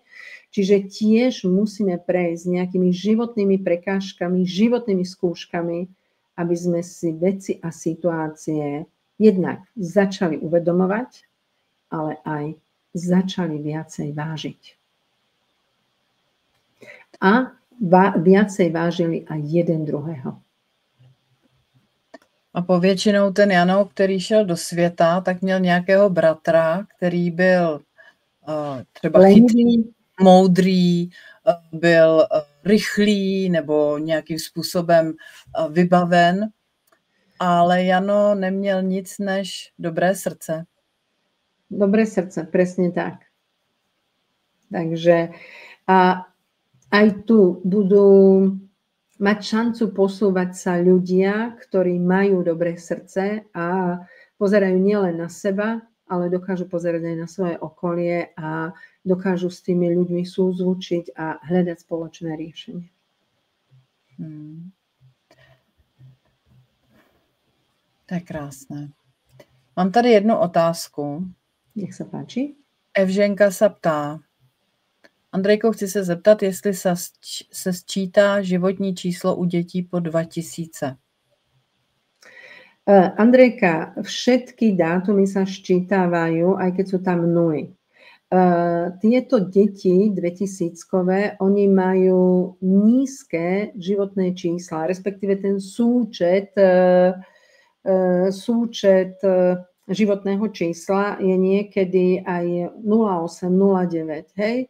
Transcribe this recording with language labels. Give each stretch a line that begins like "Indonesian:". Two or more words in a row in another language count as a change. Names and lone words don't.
Slovak: Čiže tiež musíme prejsť nejakými životnými prekážkami, životnými skúškami, aby sme si veci a situácie jednak začali uvedomovať, ale aj začali viacej vážiť. A viacej vážili aj jeden druhého.
Czech: A povětšinou ten Jano, který šel do světa, tak měl nějakého bratra, který byl třeba chytrý, moudrý, byl rychlý nebo nějakým způsobem vybaven, ale Jano neměl nic než dobré srdce.
Slovak: Dobré srdce, presne tak. Takže a aj tu budú mať šancu posúvať sa ľudia, ktorí majú dobré srdce a pozerajú nielen na seba, ale dokážu pozerať aj na svoje okolie a dokážu s tými ľuďmi súzvučiť a hľadať spoločné riešenie.
Czech: To je krásné. Mám tady jednu otázku.
Slovak: Nech sa páči.
Czech: Evženka se ptá. Andrejko, chci se zeptat, jestli se sčítá životní číslo u dětí po 2000.
Slovak: Andrejka, všetky dátumy sa ščítavajú, aj keď sú tam nuly. Tieto deti 2000-kové, oni majú nízke životné čísla, respektíve ten súčet životného čísla je niekedy aj 0,8, 0,9, hej?